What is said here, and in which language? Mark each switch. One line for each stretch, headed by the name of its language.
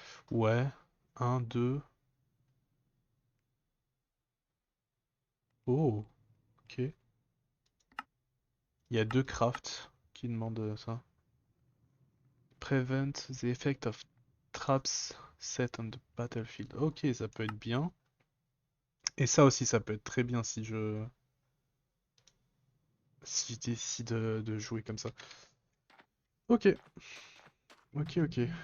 French: Ouais. Un, 2. Oh, ok. Il y a 2 crafts qui demandent ça.
English: Prevent the effect of traps set on the battlefield.
French: Ok, ça peut être bien. Et ça aussi, ça peut être très bien si je décide de jouer comme ça. Ok, ok.